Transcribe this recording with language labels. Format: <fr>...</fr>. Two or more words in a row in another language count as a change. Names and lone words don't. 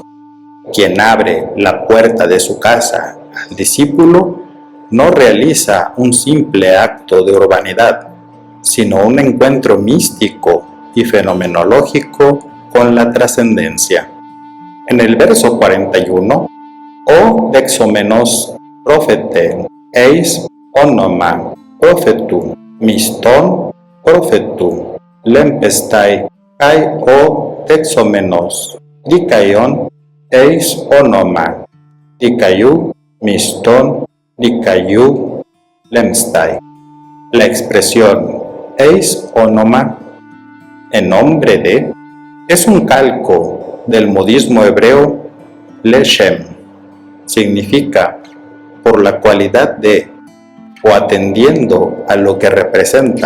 <es>Quien abre la puerta de su casa al discípulo no realiza un simple acto de urbanidad, sino un encuentro místico y fenomenológico con la trascendencia. En el verso 41,</es> <el>ο δεχόμενος προφήτην εις όνομα προφήτου μισθόν προφήτου λήμψεται και ο δεχόμενος δίκαιον εις όνομα δικαίου μισθόν δικαίου λήμψεται.</el> <es>La expresión</es> <el>εις όνομα,</el> <es>en nombre de, es un calco del modismo hebreo leshem. Significa por la cualidad de o atendiendo a lo que representa.</es>